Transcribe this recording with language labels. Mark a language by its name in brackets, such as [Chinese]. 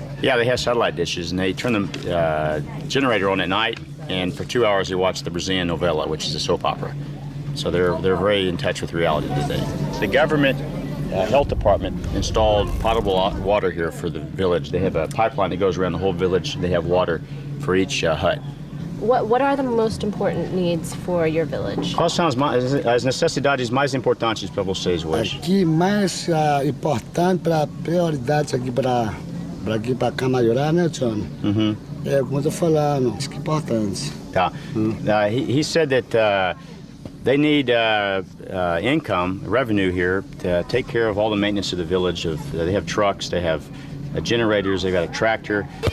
[English] Yeah, they have satellite dishes, and they turn the generator on at night, and for 2 hours they watch the Brazilian novela, which is a soap opera. So they're very in touch with reality today. The government health department installed potable water here for the village. They have a pipeline that goes around the whole village. They have water for each hut. What are the most important needs for your village? [Portuguese] Quais são as necessidades mais importantes para vocês hoje? Aqui mais importante para prioridades aqui para Camaiorá, né, John? É como eu tô falando, isso que é importante. [English] He said that they need income, revenue here to take care of all the maintenance of the village. They have trucks, they have generators, they've got a tractor.